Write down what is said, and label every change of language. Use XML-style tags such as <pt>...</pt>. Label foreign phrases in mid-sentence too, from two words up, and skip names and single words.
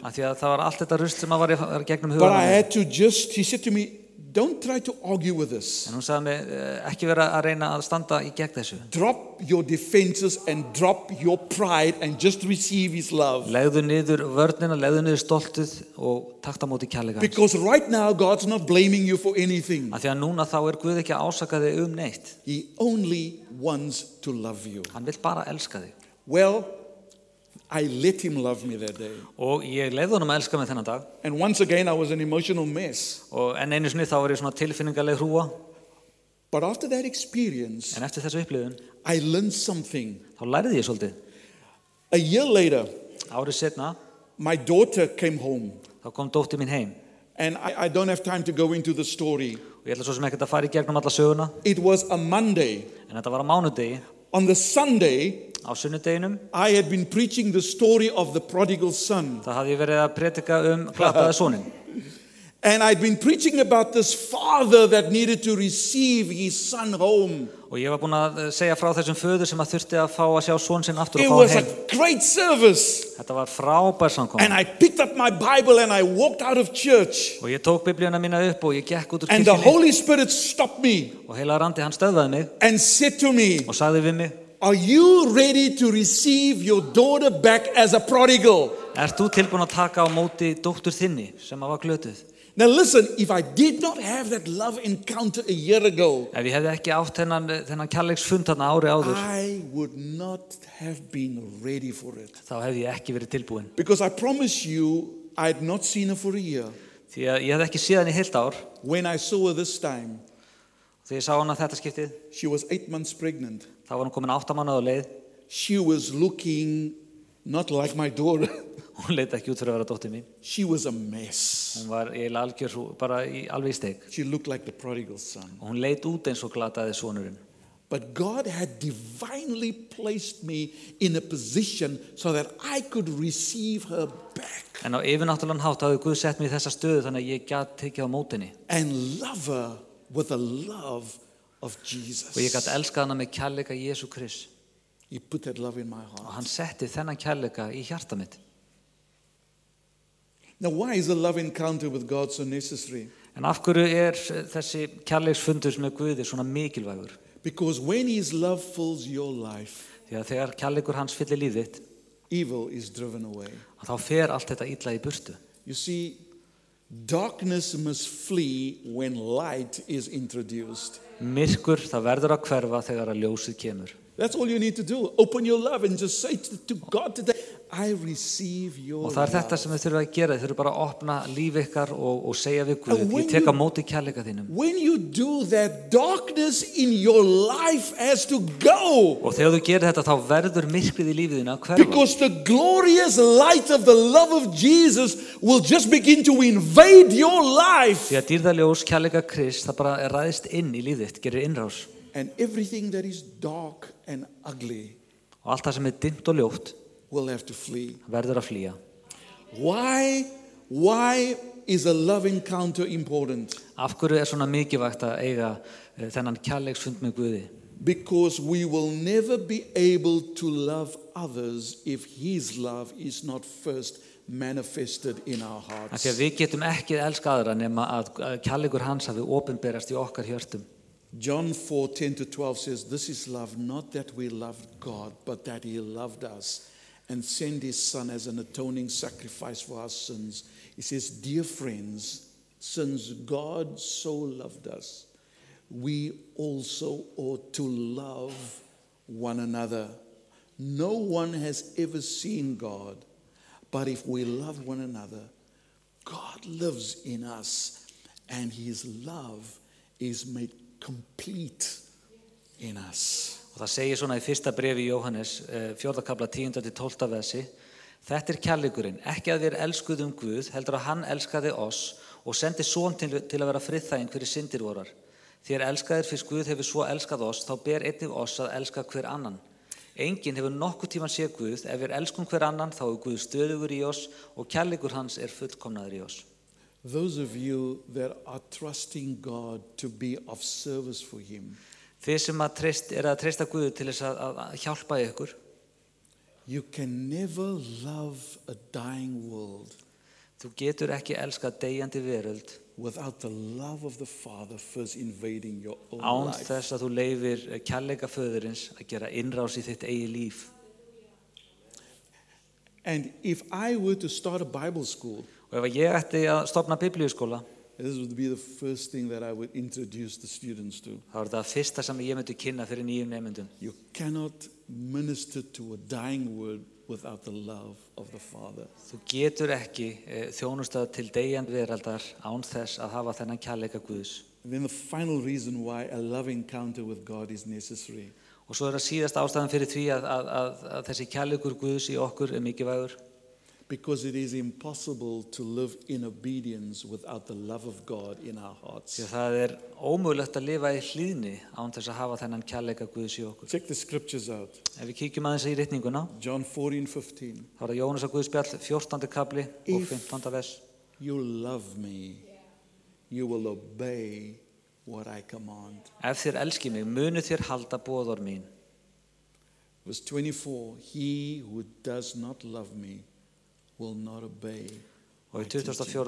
<is>Af því að það var allt þetta rusl sem að var í gegnum</is> <en>But</en> <is>huganum.</is> <en>I had to she said to me, don't try to argue with this.</en> <is>En hún sagði mig, ekki vera að reyna að standa í gegn þessu.</is> <en>Drop your defenses and drop your pride and just receive his love.</en> <is>Legðu niður vörnina, legðu niður stoltið og takta móti kærleika hans.</is> <en>Because right now God's not blaming you for anything.</en> <is>Af því að núna þá Guð ekki að ásaka þig neitt.</is> <en>He only wants to love you.</en> <is>Hann vill bara elska þig.</is> <en>Well, I let him love me that day.</en> <is>Og ég leyfði honum að elska mig þennan dag.</is> <en>And once again, I was an emotional mess.</en> <is>Og enn einu sinni þá var ég svona tilfinningaleg hrúa.</is> <en>But after that experience,</en> <is>En eftir þessu upplifun,</is> <en>I learned something.</en> <is>þá lærði ég svolítið.</is> <en>A year later,</en> <is>Árið setna,</is> <en>my daughter came home.</en> <is>þá kom dóttir mín heim.</is> <en>And I don't have time to go into the story.</en> <is>Og ég ætla svo sem ekkert að fara í gegnum alla söguna.</is> <en>It was a Monday.</en> <is>En þetta var á mánudegi.</is> <en>On the Sunday,</en> <is>Á sunnudeginum,</is> <en>I had been preaching the story of the prodigal son.</en> <is>þá hafði ég verið að predika glataða soninn.</is> <en>And I'd been preaching about this father that needed to receive his son home.</en> <is>Og ég var búin að segja frá þessum föður sem að þurfti að fá að sjá son sinn aftur</is> <en>It</en> <is>og fá</is> <en>was</en> <is>hann</is> <en>a</en> <is>heim.</is> <en>great service.</en> <is>Þetta var frábær samkoma.</is> <en>And I picked up my Bible and I walked out of church.</en> <is>Og ég tók biblíuna mína upp og ég gekk út úr</is> <en>And the</en> <is>kirkjunni.</is> <en>Holy Spirit stopped me</en> <is>Og heilagur andi hann stöðvaði mig</is> <en>and said to me,</en> <is>og sagði við mig,</is> <en>are you ready to receive your daughter back as a prodigal?</en> <is>ert þú tilbúin að taka á móti dóttur þinni sem að var glötuð?</is> <en>Now listen, if I did not have that love encounter a year ago,</en> <is>Ef ég hefði ekki átt þennan kærleiksfund þarna ári áður,</is> <en>I would not have been ready for it.</en> <is>þá hefði ég ekki verið tilbúin.</is> <en>Because I promise you, I had not seen her for a year.</en> <is>Því að ég hefði ekki séð hann í heilt ár.</is> <en>When I saw her this time,</en> <is>Þegar ég sá hann að þetta skiptið,</is> <en>she was 8 months pregnant.</en> <is>þá var hann komin 8 mánuða á leið.</is> <en>She was looking not like my daughter.</en> <is>Hún leit ekki út fyrir að vera dóttir mín.</is> <en>She was a mess.</en> <is>Hún var bara alveg í steik.</is> <en>She looked like the prodigal son.</en> <is>Og hún leit út eins og glataði sonurinn.</is> <en>But God had divinely placed me in a position so that I could receive her back</en> <is>En á yfirnáttúrulegan hátt hafði Guð sett mig í þessa stöðu þannig að ég gat tekið á móti henni.</is> <en>and love her with the love of</en> <is>Og ég</is> <en>Jesus.</en> <is>gat elskað hana með kærleika Jesú Krist.</is> <en>He put that love in my</en> <is>Og</is> <en>heart.</en> <is>hann setti þennan kærleika í hjarta mitt.</is> <en>Now, why is a love encounter with God so necessary?</en> <is>En af hverju þessi kærleiksfundur með Guði svona mikilvægur?</is> <en>Because when His love fills your life,</en> <is>Því að þegar kærleikur hans fyllir líf þitt,</is> <en>evil is driven away.</en> <is>þá fer allt þetta illa í burtu.</is> <en>You see, darkness must flee when light is introduced.</en> <is>Myrkur, það verður að hverfa þegar að ljósið kemur.</is> <en>That's all you need to do. Open your love and just say to God today, I receive your</en> <is>Og það er þetta</is> <en>love.</en> <is>sem við þurfum að gera. Þið þurfum bara að opna líf ykkar og segja við Guð,</is> <en>And when</en> <is>ég tek</is> <en>you-</en> <is>á móti kærleika þínum.</is> <en>When you do that, darkness in your life has to go.</en> <is>Og þegar þú gerir þetta, þá verður myrkrið í lífið þínu að hverfa.</is> <en>Because the glorious light of the love of Jesus will just begin to invade your life.</en> <is>Því að dýrðaljós kærleika Krist, það bara ræðist inn í lífið þitt, gerir innrás.</is> <en>And everything that is dark and ugly</en> <is>Og allt það sem er dimmt og ljótt</is> <en>will have to flee.</en> <is>verður að flýja.</is> <en>Why is a love encounter important?</en> <is>Af hverju svona mikilvægt að eiga þennan kærleiksfund með Guði?</is> <en>Because we will never be able to love others if His love is not first manifested in our</en> <is>Af</is> <en>hearts.</en> <is>því að við getum ekki elska aðra nema að kærleikur hans hafi opinberast í okkar hjörtum.</is> <en>John 4:10-12 says, This is love, not that we loved God, but that He loved us and sent His Son as an atoning sacrifice for our sins. He says, Dear friends, since God so loved us, we also ought to love one another. No one has ever seen God, but if we love one another, God lives in us, and His love is made complete in us.</en> <is>Og það segir svona í fyrsta bréfi Jóhannes, 4. kafla 10-12 versi. Þetta er kærleikurinn, ekki að við elskuðum Guð, heldur að hann elskaði oss og sendi son til að vera friðþæging fyrir syndir vorar. Þér elskaðir fyrst Guð hefur svo elskað oss, þá ber einnig oss að elska hver annan. Enginn hefur nokkuð tíman séð Guð, ef við elskum hver annan, þá er Guð stöðugur í oss og kærleikur hans er fullkomnaður í oss.</is> <en>Those of you that are trusting God to be of service for Him,</en> <is>Þið sem að treysta Guð til þess að hjálpa ykkur,</is> <en>you can never love a dying world</en> <is>þú getur ekki elskað deyjandi veröld</is> <en>without the love of the Father first invading your own</en> <is>án</is> <en>life.</en> <is>þess að þú leyfir kærleika föðurins að gera innrás í þitt eigið líf.</is> <en>And if I were to start a Bible school,</en> <is>Og ef ég ætti að stofna biblíuskóla,</is> <en>this would be the first thing that I would introduce the students to.</en> <is>þá er það fyrsta sem ég myndi kynna fyrir nýjum nemyndum.</is> <en>You cannot minister to a dying world without the love of the Father.</en> <is>Þú getur ekki þjónustað til deyjandi veraldar án þess að hafa þennan kærleika Guðs.</is> <en>And then the final reason why a love encounter with God is necessary</en> <is>Og svo er það síðast ástæðan fyrir því að þessi kærleikur Guðs í okkur er mikilvægur.</is> <en>because it is impossible to live in obedience without the love of God in our hearts.</en> <is>Því að það er ómögulegt að lifa í hlýðni án þess að hafa þennan kærleika Guðs í okkur.</is> <en>Check the scriptures out.</en> <is>Ef við kíkjum aðeins í ritninguna,</is> <en>John 14:15.</en> <is>þá er það Jóhannesar Guðspjall 14. kapli og 15. vers.</is> <en>You love me, you will obey what I command.</en> <is>Ef þér elski mig, munu þér halda boðorð mín.</is> <en>Verse 24. He who does not love me will not obey.</en> <is>Og í 24.</is>